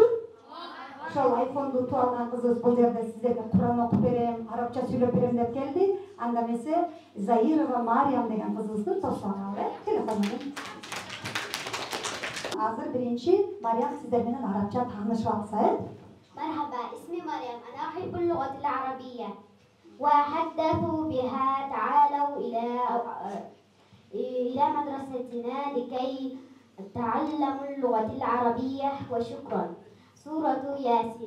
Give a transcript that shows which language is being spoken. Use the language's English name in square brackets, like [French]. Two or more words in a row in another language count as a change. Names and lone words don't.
[Kyrgyz] Ошол iPhone'ду утуп алган кызыбыз бул жерде сиздерге Куран окуп берем, арабча сүйлөп берем деп келди. Анда эмесе Заирова Мариям деген кызыбызды тосуңар, телефонун. Азыр биринчи Мариям сиздер менен арабча таанышып алса. [Arabic] مرحبا اسمي مريم أنا أحب اللغة العربية وحدثوا بها تعالوا إلى مدرستنا لكي تعلموا اللغة العربية وشكرا. سورة ياسين.